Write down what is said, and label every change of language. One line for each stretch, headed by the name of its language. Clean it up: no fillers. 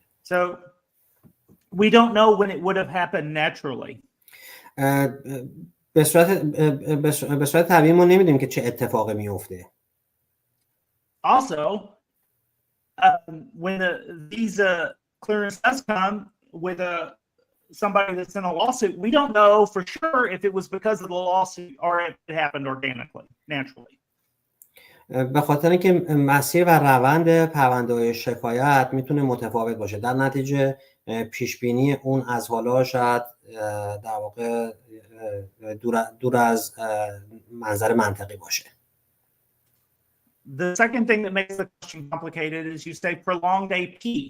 English: So we don't know when it would have happened naturally.
Persian: به صورت طبیعی ما نمیدونیم که چه اتفاقی میفته.
English: Also, when the visa clearance does come with somebody that's in a lawsuit, we don't know for sure if it was because of the lawsuit or if it happened organically, naturally.
Persian: به خاطر اینکه مسیر و روند پرونده‌های شکایت میتونه متفاوت باشه، در نتیجه پیش بینی اون از حالا شاید در واقع دور از منظر منطقی باشه.
English: The second thing that makes the question complicated is you say prolonged AP.